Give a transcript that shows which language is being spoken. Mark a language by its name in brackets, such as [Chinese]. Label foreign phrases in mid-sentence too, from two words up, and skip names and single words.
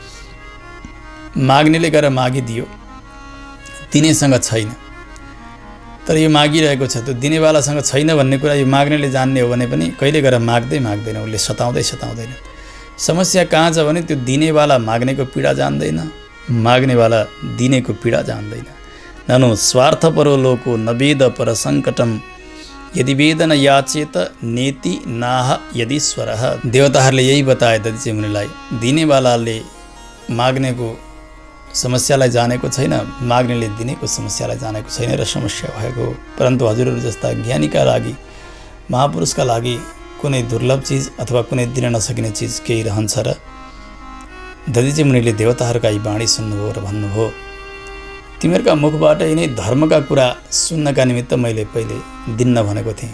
[Nepali] माग्नेले गएर मागिदियो, दिनेसँग छैन, तर यो मागिरहेको छ, त्यो दिनेवालासँग छैन भन्ने कुरा यो माग्नेले जान्ने हो भने पनि कहिले गएर माग्दैन, उसले सताउँदैन। समस्या कहाँ छ भने त्यो दिनेवाला माग्नेको पीडा जान्दैन, माग्नेवाला दिनेको पीडा जान्दैन। [Sanskrit] ननु स्वार्थपरो लोको नवेद पर सङ्कटम यदि वेदन याचेत नेति नाह यदीश्वरः। [Nepali] देवताहरूले यही बताए दधिचे मुनिलाई, दिनेवालाले माग्नेको समस्यालाई जानेको छैन, माग्नेले दिनेको समस्यालाई जानेको छैन र समस्या भएको। परन्तु हजुरहरू जस्ता ज्ञानीका लागि, महापुरुषका लागि कुनै दुर्लभ चिज अथवा कुनै दिन नसकिने चिज केही रहन्छ र दधिचे मुनिले देवताहरूका यी बाणी सुन्नुभयो र भन्नुभयो, तिमीहरूका मुखबाट यिनै धर्मका कुरा सुन्नका निमित्त मैले पहिले दिन्न भनेको थिएँ।